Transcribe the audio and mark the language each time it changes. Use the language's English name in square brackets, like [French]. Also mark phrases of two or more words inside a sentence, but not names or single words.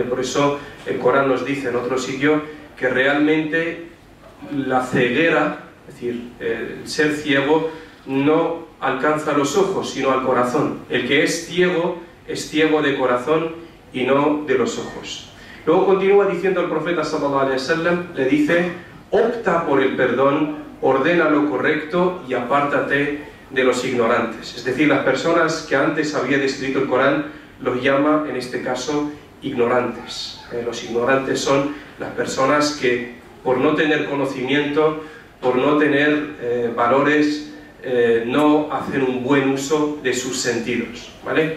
[Spanish] Por eso el Corán nos dice en otro sitio que realmente la ceguera, es decir, el ser ciego, no alcanza los ojos, sino al corazón. El que es ciego de corazón y no de los ojos. Luego continúa diciendo el profeta [Arabic] صلى الله عليه وسلم, [Spanish] le dice: opta por el perdón, ordena lo correcto y apártate de los ignorantes. Es decir, las personas que antes había descrito el Corán los llama, en este caso, ignorantes. Los ignorantes son las personas que, por no tener conocimiento, por no tener valores, no hacen un buen uso de sus sentidos, ¿vale?